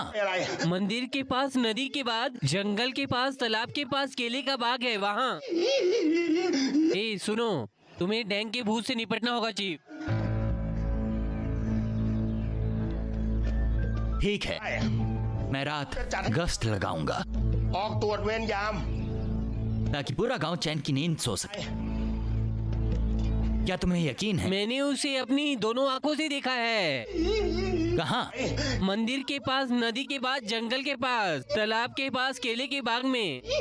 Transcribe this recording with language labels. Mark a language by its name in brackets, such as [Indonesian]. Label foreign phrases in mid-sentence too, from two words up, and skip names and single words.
[Hindi] मंदिर के पास, नदी के बाद, जंगल के पास, तालाब के पास केले का बाग है, वहाँ। ए सुनो, तुम्हें डैंग के भूत से निपटना होगा चीफ। ठीक है, मैं रात गश्त लगाऊंगा। [Thai] ออกตรวจเวรยาม [Hindi] ताकि पूरा गांव चैन की नींद सो सके। क्या तुम्हें यकीन है? मैंने उसे अपनी दोनों आंखों से देखा है। कहाँ? मंदिर के पास, नदी के पास, जंगल के पास, तालाब के पास, केले के बाग में।